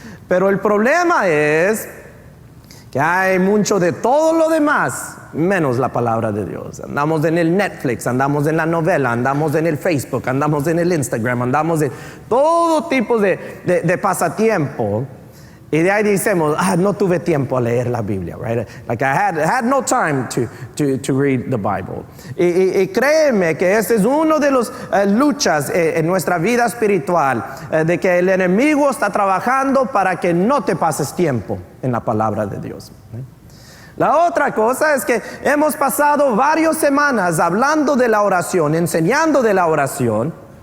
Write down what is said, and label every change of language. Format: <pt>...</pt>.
<es>Pero el problema es que hay mucho de todo lo demás, menos la palabra de Dios. Andamos en el Netflix, andamos en la novela, andamos en el Facebook, andamos en el Instagram, andamos en todo tipo de pasatiempo. Y de ahí decimos, no tuve tiempo a leer la Biblia, right?</es> <en>Like I had no time to read the Bible.</en> <es>Y créeme que ese es uno de los luchas en nuestra vida espiritual, de que el enemigo está trabajando para que no te pases tiempo en la palabra de Dios. La otra cosa es que hemos pasado varias semanas hablando de la oración, enseñando de la oración.</es>